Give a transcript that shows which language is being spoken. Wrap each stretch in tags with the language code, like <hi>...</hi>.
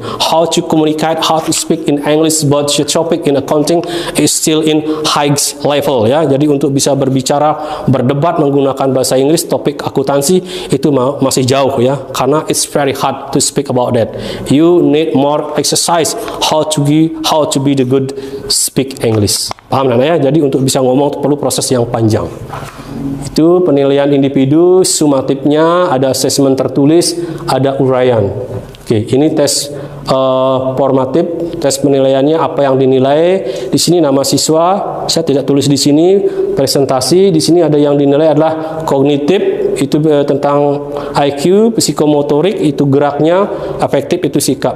<en>How to communicate, how to speak in English about the topic in accounting is still in high level ya.</en> <id>Jadi untuk bisa berbicara, berdebat menggunakan bahasa Inggris topik akuntansi itu masih jauh ya. Karena</id> <en>it's very hard to speak about that. You need more exercise how to be the good speak English.</en> <id>Paham Nana ya? Jadi untuk bisa ngomong perlu proses yang panjang. Itu penilaian individu, sumatifnya ada asesmen tertulis, ada uraian. Oke, ini tes formatif, tes penilaiannya apa yang dinilai. Di sini nama siswa, saya tidak tulis di sini. Presentasi, di sini ada yang dinilai adalah kognitif, itu tentang IQ, psikomotorik, itu geraknya, afektif itu sikap.</id>